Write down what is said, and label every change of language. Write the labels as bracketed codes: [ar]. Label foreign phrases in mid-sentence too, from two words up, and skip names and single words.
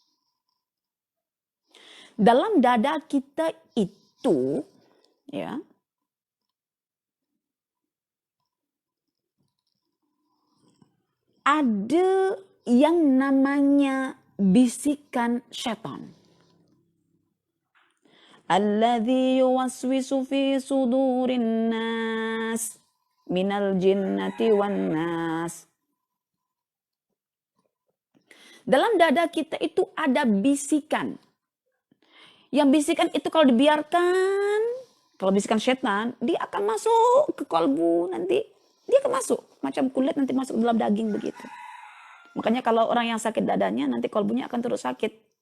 [id] Dalam dada kita itu, ya, ada yang namanya bisikan syaitan. [ar] Alladzi yuwaswisu fi sudurin nas minal jinnati wan nas. [id] Dalam dada kita itu ada bisikan. Yang bisikan itu kalau dibiarkan, kalau bisikan setan, dia akan masuk ke kalbu nanti. Dia akan masuk, macam kulit nanti masuk dalam daging begitu. Makanya kalau orang yang sakit dadanya, nanti kalbunya akan terus sakit.